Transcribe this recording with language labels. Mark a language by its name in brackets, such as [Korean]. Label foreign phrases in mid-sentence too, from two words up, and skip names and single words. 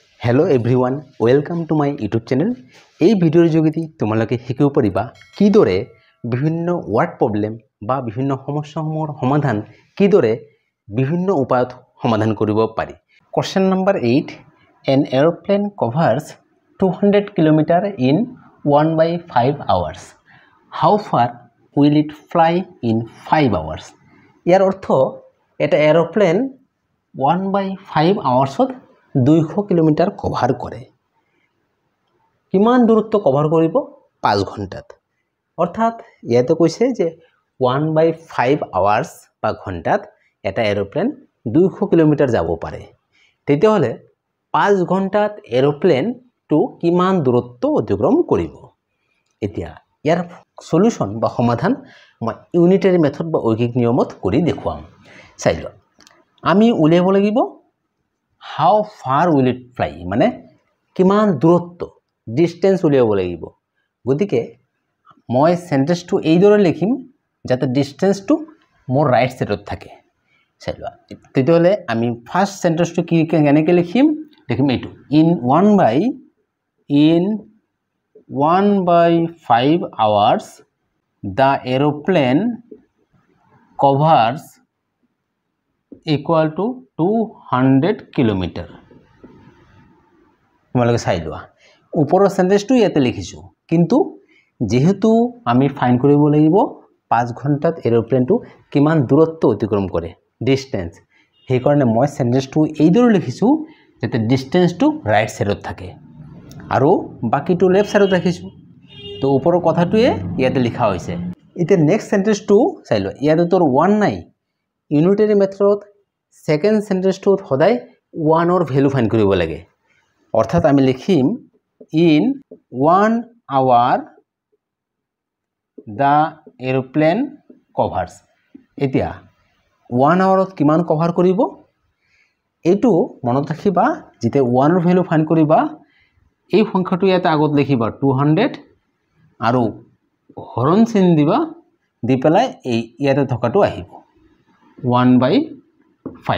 [English] Hello everyone welcome to my YouTube channel. [Assamese] এই ভিডিওৰ যোগেদি তোমালোকে শিকিব পাৰিবা কিদৰে বিভিন্ন [English] word problem [Assamese] বা বিভিন্ন সমস্যাসমূহৰ সমাধান কিদৰে বিভিন্ন উপায়ত সমাধান কৰিব পাৰি। [English] question number [Assamese] 8, [English] an airplane covers 200 km in 1/5 hours. How far will it fly in 5 hours? [Assamese] ইয়াৰ অৰ্থ এটা এৰোপ্লেন 1/5 আৱাৰ্ছত 200 কিলোমিটাৰ কভাৰ কৰে। কিমান দূৰত্ব কভাৰ কৰিব? 5 ঘণ্টাত। অৰ্থাৎ ইয়াতে কৈছে যে 1/5 আৱাৰ্ছ বা ঘণ্টাত এটা এৰোপ্লেন 200 কিলোমিটাৰ যাব পাৰে। তেতিয়াহ'লে 5 ঘণ্টাত এৰোপ্লেনটো কিমান দূৰত্ব অতিক্ৰম কৰিব? এতিয়া ইয়াৰ সলিউশন বা সমাধান মই [English] unitary method [Assamese] বা ঐকিক নিয়মত কৰি দেখুৱাম। চাই লোৱা। আমি উলিয়াব লাগিব [English] how far will it fly [Assamese] মানে কিমান দূৰত্ব ডিসটেন্স উলিয়াব লাগিব। গতিকে মই সেন্টেন্সটো এইদৰে লিখিম যাতে ডিসটেন্সটো মোৰ [English] right sideত [Assamese] থাকে। চাই লোৱা। তেতিয়াহ'লে আমি [English] first sentenceটো [Assamese] কি কেনেকৈ লিখিম এইটো [English] in 1/5 hours the aeroplane covers equal to 200 [Assamese] কিলোমিটাৰ। তোমালোকে চাই লোৱা। ওপৰৰ সেন্টেন্সটো ইয়াতে লিখিছো, কিন্তু যেহেতু আমি ফাইন কৰিব লাগিব 5 ঘণ্টাত এৰোপ্লেনটো কিমান দূৰত্ব অতিক্ৰম কৰে ডিসটেন্স, সেই কাৰণে মই সেন্টেন্সটো এইদৰে লিখিছো যাতে ডিসটেন্সটো [English] right sideত [Assamese] থাকে আৰু বাকিটো [English] left sideত [Assamese] ৰাখিছো। তো ওপৰৰ কথাটোৱে ইয়াতে লিখা হৈছে। এতিয়া [English] next sentenceটো [Assamese] চাই লোৱা। ইয়াতে তোৰ 1 নাই। [English] unitary methodত second sentenceটোত [Assamese] সদায় 1ৰ ভ্যালু ফাইন কৰিব লাগে। অৰ্থাৎ আমি লিখিম [English] in 1 hour the airplane covers। [Assamese] এতিয়া 1 আৱাৰত কিমান কভাৰ কৰিব এইটো মনত ৰাখিবা। যেতিয়া 1ৰ ভ্যালু ফাইন কৰিবা এই সংখ্যাটো ইয়াতে আগত লিখিবা 200 আৰু হৰণ চিন দিবা, দি পেলাই এই ইয়াতে থকাটো আহিব 1/5।